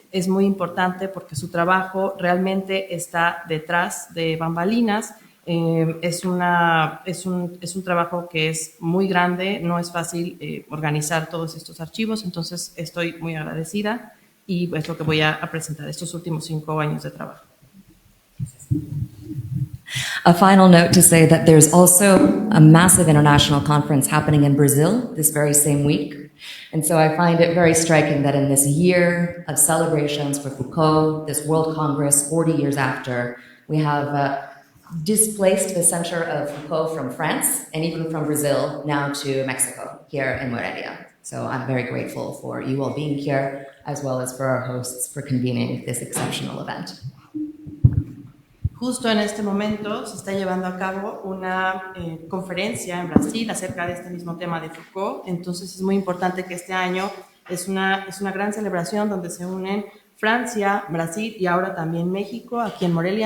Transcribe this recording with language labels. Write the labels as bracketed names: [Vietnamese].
[Spanish] Es muy importante porque su trabajo realmente está detrás de bambalinas. Es un trabajo que es muy grande, no es fácil organizar todos estos archivos, entonces estoy muy agradecida y es lo que voy a presentar, estos últimos 5 años de trabajo. [English] A final note to say that there's also a massive international conference happening in Brazil this very same week. And so I find it very striking that in this year of celebrations for Foucault, this World Congress, 40 years after, we have displaced the center of Foucault from France and even from Brazil now to Mexico, here in Morelia. So I'm very grateful for you all being here, as well as for our hosts for convening this exceptional event. [Spanish] Justo en este momento se está llevando a cabo una conferencia en Brasil acerca de este mismo tema de Foucault. Entonces es muy importante que este año es una gran celebración donde se unen Francia, Brasil y ahora también México, aquí en Morelia.